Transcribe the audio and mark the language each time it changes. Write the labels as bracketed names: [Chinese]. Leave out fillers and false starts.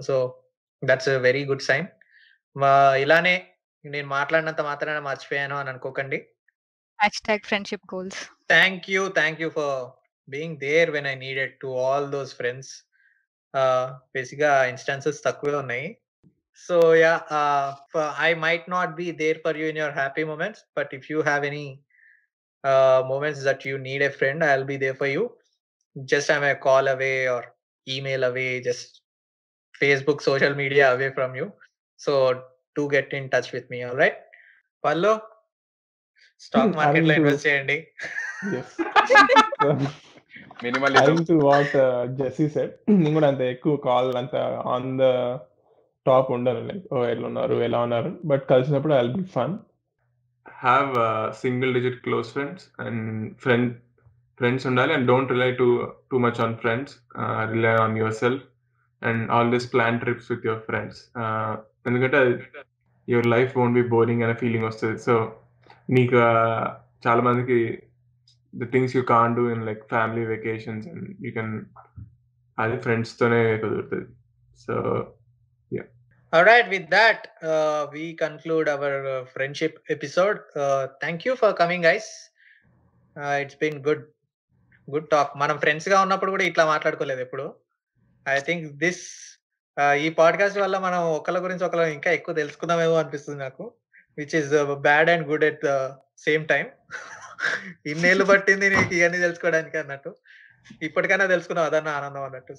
[English] So that's very good sign. [Telugu] ఇలానే నేను మాట్లాడినంత మాత్రాన మర్చిపోయాను అని అనుకోకండి. [English] #friendship goals. Thank you for being there when I needed to all those friends. [Telugu] Basic గా ఇన్స్టాన్సెస్ తక్కువే ఉన్నాయి. [English] So yeah, I might not be there for you in your happy moments, but if you have any moments that you need a friend, I'll be there for you. Just I'm a call away or email away, just Facebook, social media away from you. So do get in touch with me, all right? [Telugu] Pallo, stock market లో [English] Adding to [Telugu] invest చేయండి. [English] yes. So, [Telugu] minimalism. [English] adding to what Jesse said, [Telugu] నేను కూడా అంత ఎక్కువ call అంత on the top ఉండను, like ఓ ఎలా ఉన్నారు, బట్ కలిసినప్పుడు [English] I will be fun. Have single digit close friends and friends ఉండాలి, and don't rely too much on friends, rely on yourself and always plan trips with your friends. [Telugu] ఎందుకంటే [English] your life won't be boring [Telugu] అనే feeling వస్తుంది. So నీకు చాలా మందికి [English] the things you can't do in like family vacations, and you can [Telugu] అది friends తోనే కుదురుతుంది. [English] So All right, with that, we conclude our friendship episode. Thank you for coming, guys. It's been good talk. [Telugu] మనం friends గా ఉన్నప్పుడు కూడా ఇట్లా మాట్లాడుకోలేదు ఎప్పుడు. [English] I think [Telugu] ఈ పాడ్కాస్ట్ వల్ల మనం ఒకళ్ళ గురించి ఒకళ్ళు ఇంకా ఎక్కువ తెలుసుకుందామేమో అనిపిస్తుంది నాకు, [English] Which is bad and good at the same time. [Telugu] ఇన్నేళ్ళు పట్టింది నీకు ఇవన్నీ తెలుసుకోవడానికి అన్నట్టు, ఇప్పటికైనా తెలుసుకున్నావు అదన్న ఆనందం అన్నట్టు.